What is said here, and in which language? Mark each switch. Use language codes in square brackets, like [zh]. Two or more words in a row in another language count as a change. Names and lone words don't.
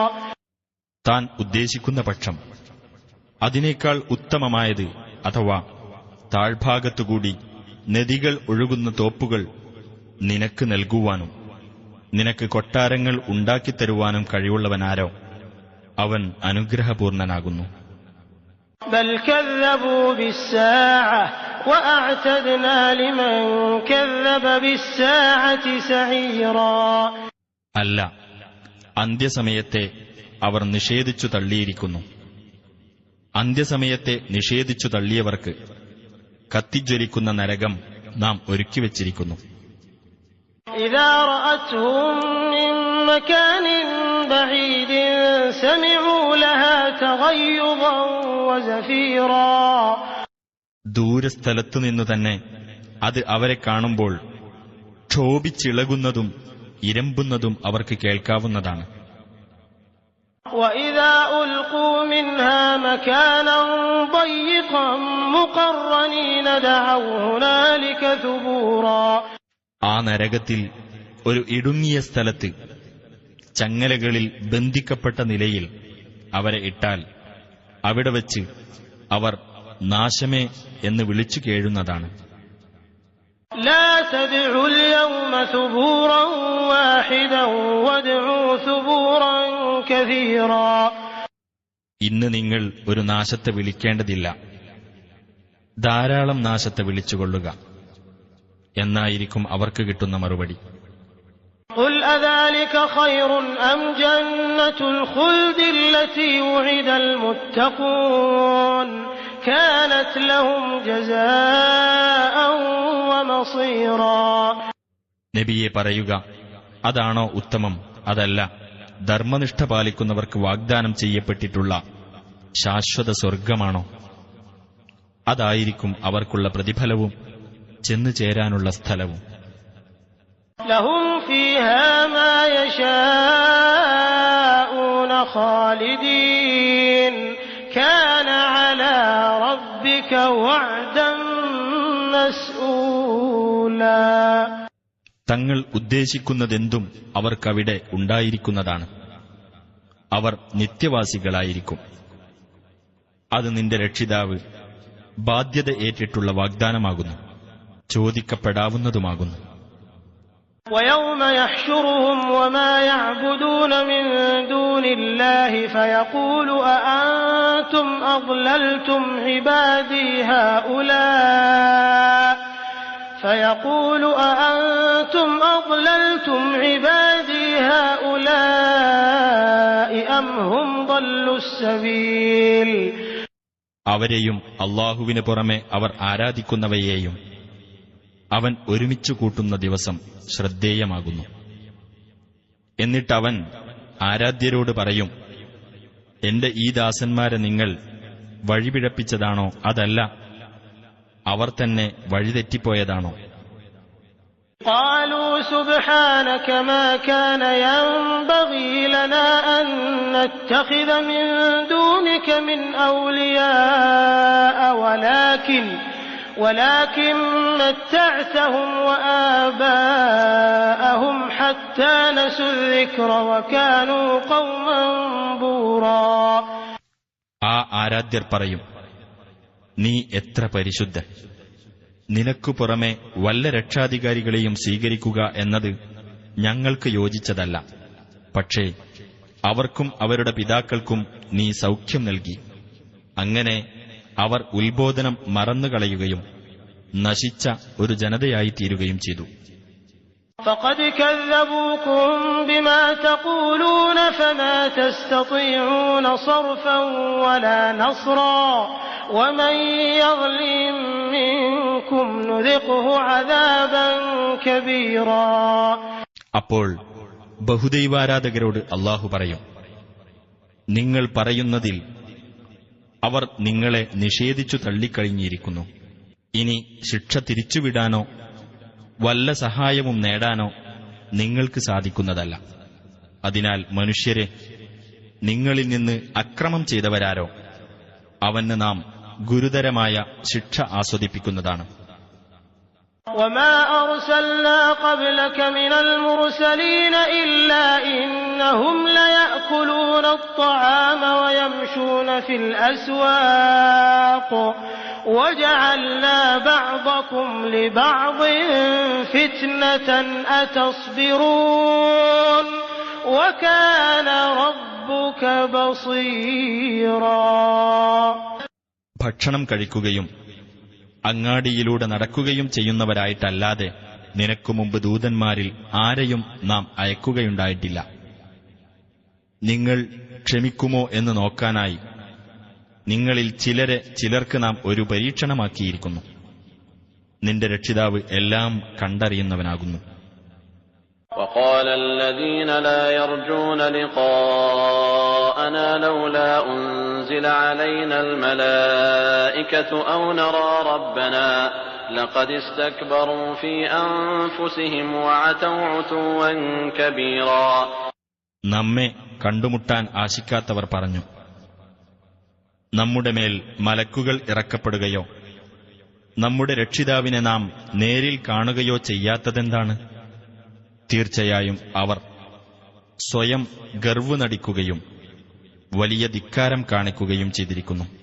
[ml] താൻ ഉദ്ദേശിക്കുന്ന പക്ഷം അതിനേക്കാൾ ഉത്തമമായത് അഥവാ താഴ്ഭാഗത്തുകൂടി നദികൾ ഒഴുകുന്ന തോപ്പുകൾ നിനക്ക് നൽകുവാനും നിനക്ക് കൊട്ടാരങ്ങൾ ഉണ്ടാക്കിത്തരുവാനും കഴിവുള്ളവനാരോ അവൻ അനുഗ്രഹപൂർണനാകുന്നു. [ar] بل كذبوا بالساعة وأعتدنا لمن كذب بالساعة سعيرا. [ml] അല്ല, അന്ത്യസമയത്തെ അവർ നിഷേധിച്ചു തള്ളിയിരിക്കുന്നു. അന്ത്യസമയത്തെ നിഷേധിച്ചു തള്ളിയവർക്ക് കത്തിജ്വലിക്കുന്ന നരകം നാം ഒരുക്കിവച്ചിരിക്കുന്നു. [ar] إذا رأتهم من مكان بعيد سمعوا لها تغيظا وزفيرا. [ml] ദൂരസ്ഥലത്തുനിന്നു തന്നെ അത് അവരെ കാണുമ്പോൾ ക്ഷോഭിച്ചിളകുന്നതും ഇരമ്പുന്നതും അവർക്ക് കേൾക്കാവുന്നതാണ്. [ar] وإذا ألقوا منها مكانا ضيقا مقرنين دعوا هنالك ثبورا. [ml] ആ നരകത്തിൽ ഒരു ഇടുങ്ങിയ സ്ഥലത്ത് ചങ്ങലകളിൽ ബന്ധിക്കപ്പെട്ട നിലയിൽ അവരെ ഇട്ടാൽ അവിടെ വച്ച് അവർ നാശമേ എന്ന് വിളിച്ചു കേഴുന്നതാണ്. [ar] لا تدعوا اليوم ثبورا واحدا وادعوا ثبورا كثيرا. [ml] ഇന്ന് നിങ്ങൾ ഒരു നാശത്തെ വിളിക്കേണ്ടതില്ല, ധാരാളം നാശത്തെ വിളിച്ചുകൊള്ളുക എന്നായിരിക്കും അവർക്ക് കിട്ടുന്ന മറുപടി. [ar] قل أذلك خير أم جنة الخلد التي وعد المتقون كانت لهم جزاء ومصيرا. [ml] നബിയെ പറയുക, അതാണോ ഉത്തമം, അതല്ല ധർമ്മനിഷ്ഠ പാലിക്കുന്നവർക്ക് വാഗ്ദാനം ചെയ്യപ്പെട്ടിട്ടുള്ള ശാശ്വത സ്വർഗമാണോ? അതായിരിക്കും അവർക്കുള്ള പ്രതിഫലവും ചെന്നു ചേരാനുള്ള സ്ഥലവും. [ar] لهم فيها ما يشاءون خالدين كان على ربك وعدا مسئولا. [ml] തങ്ങൾ ഉദ്ദേശിക്കുന്നതെന്തും അവർക്കവിടെ ഉണ്ടായിരിക്കുന്നതാണ്. അവർ നിത്യവാസികളായിരിക്കും. അത് നിന്റെ രക്ഷിതാവ് ബാധ്യത ഏറ്റിട്ടുള്ള വാഗ്ദാനമാകുന്നു, ചോദിക്കപ്പെടാവുന്നതുമാകുന്നു. [ar] ويوم يحشرهم وما يعبدون من دون الله فيقول أأنتم أضللتم عبادي هؤلاء أم هم ضلوا السبيل. [ml] അവരെയും അള്ളാഹുവിന് പുറമെ അവർ ആരാധിക്കുന്നവയെയും അവൻ ഒരുമിച്ചു കൂട്ടുന്ന ദിവസം ശ്രദ്ധേയമാകുന്നു. എന്നിട്ടവൻ ആരാധ്യരോട് പറയും, എന്റെ ഈ ദാസന്മാരെ നിങ്ങൾ വഴിപിഴപ്പിച്ചതാണോ, അതല്ല അവർ തന്നെ വഴിതെറ്റിപ്പോയതാണോ? [ar] قالوا سبحانك ما كان ينبغي لنا أن نتخذ من دونك من أولياء ولكن متعتهم وآباءهم حتى نسوا الذكر وكانوا قوما بورا. [ml] ആ ആരാധ്യർ പറയും, നീ എത്ര പരിശുദ്ധൻ! നിനക്കു പുറമെ വല്ല രക്ഷാധികാരികളെയും സ്വീകരിക്കുക എന്നത് ഞങ്ങൾക്ക് യോജിച്ചതല്ല. പക്ഷേ അവർക്കും അവരുടെ പിതാക്കൾക്കും നീ സൗഖ്യം നൽകി. അങ്ങനെ അവർ ഉത്ബോധനം മറന്നുകളയുകയും നശിച്ച ഒരു ജനതയായി തീരുകയും ചെയ്തു. [ar] فقد كذبوكم بما تقولون فما تستطيعون صرفا ولا نصرا ومن يظلم منكم نذقه عذابا كبيرا. [ml] അപ്പോൾ ബഹുദൈവാരാധകരോട് അല്ലാഹു പറയും, നിങ്ങൾ പറയുന്നതിൽ അവർ നിങ്ങളെ നിഷേധിച്ചു തള്ളിക്കഴിഞ്ഞിരിക്കുന്നു. ഇനി ശിക്ഷ തിരിച്ചുവിടാനോ വല്ല സഹായവും നേടാനോ നിങ്ങൾക്ക് സാധിക്കുന്നതല്ല. അതിനാൽ മനുഷ്യരെ, നിങ്ങളിൽ നിന്ന് അക്രമം ചെയ്തവരാരോ അവന് നാം ഗുരുതരമായ ശിക്ഷ ആസ്വദിപ്പിക്കുന്നതാണ്. [ar] وما أرسلنا قبلك من المرسلين إلا إنهم ليأكلون الطعام ويمشون في الأسواق وجعلنا بعضكم لبعض فتنة أتصبرون وكان ربك بصيرا. [ml] ഭക്ഷണം കഴിക്കുകയും അങ്ങാടിയിലൂടെ നടക്കുകയും ചെയ്യുന്നവരായിട്ടല്ലാതെ നിനക്കു മുമ്പ് ദൂതന്മാരിൽ ആരെയും നാം അയക്കുകയുണ്ടായിട്ടില്ല. നിങ്ങൾ ക്ഷമിക്കുമോ എന്ന് നോക്കാനായി നിങ്ങളിൽ ചിലർക്ക് നാം ഒരു പരീക്ഷണമാക്കിയിരിക്കുന്നു. നിന്റെ രക്ഷിതാവ് എല്ലാം കണ്ടറിയുന്നവനാകുന്നു. [ar] وقال الذين لا يرجون لقاءنا لولا أنزل علينا الملائكة أو نرى ربنا لقد استكبروا في أنفسهم وعتوا عتوا كبيرا. [ml] നമ്മെ കണ്ടുമുട്ടാൻ ആശിക്കാത്തവർ പറഞ്ഞു, നമ്മുടെ മേൽ മലക്കുകൾ ഇറക്കപ്പെടുകയോ നമ്മുടെ രക്ഷിതാവിനെ നാം നേരിൽ കാണുകയോ ചെയ്യാത്തതെന്താണ്? തീർച്ചയായും അവർ സ്വയം ഗർവ് നടിക്കുകയും വലിയ ധിക്കാരം കാണിക്കുകയും ചെയ്തിരിക്കുന്നു.